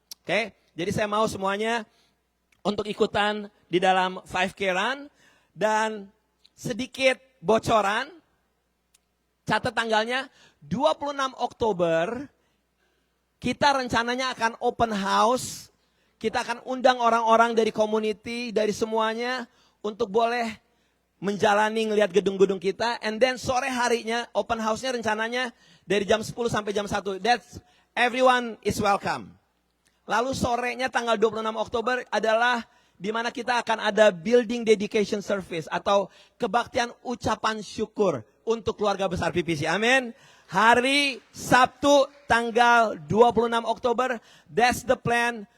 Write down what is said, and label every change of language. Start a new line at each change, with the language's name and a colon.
Indonesian: Oke, jadi saya mau semuanya untuk ikutan di dalam 5K run dan sedikit bocoran, catat tanggalnya 26 Oktober, kita rencananya akan open house, kita akan undang orang-orang dari community, dari semuanya untuk boleh menjalani ngelihat gedung-gedung kita,
English: and then
Indonesian: sore harinya open house-nya rencananya dari jam 10 sampai jam 1.
English: That's everyone is welcome.
Indonesian: Lalu sorenya tanggal 26 Oktober adalah di mana kita akan ada
English: building dedication service
Indonesian: atau kebaktian ucapan syukur untuk keluarga besar PPC. Amin. Hari Sabtu tanggal 26 Oktober,
English: that's the plan.